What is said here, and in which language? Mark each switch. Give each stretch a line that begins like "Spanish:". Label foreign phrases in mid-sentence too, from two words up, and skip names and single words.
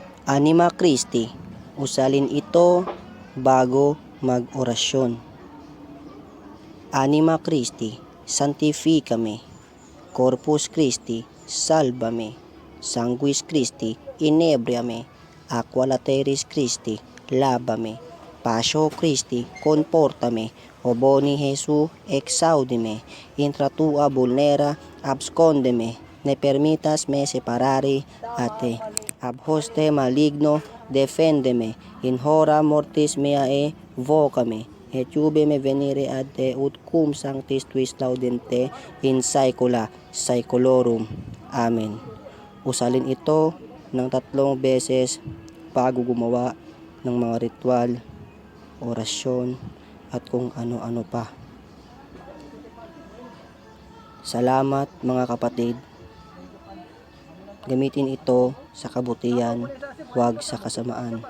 Latin: Anima Christi,
Filipino: usalin ito bago mag-orasyon.
Latin: Anima Christi, sanctificame. Corpus Christi, salvame. Sanguis Christi, inebriame. Aqua lateris Christi, lavame. Pasio Christi, confortame. O boni Jesu, exaudime. Intra tua vulnera, abscondeme. Ne permitas me separare a te. Ab hoste maligno, defendeme. In hora mortis meae, vocame. Et iube me venire ad te, ut cum sanctis tuis laudente in saecula saeculorum. Amen.
Filipino: Usalin ito ng 3 beses bago gumawa ng mga ritual, orasyon, at kung ano-ano pa. Salamat mga kapatid. Gamitin ito sa kabutihan, huwag sa kasamaan.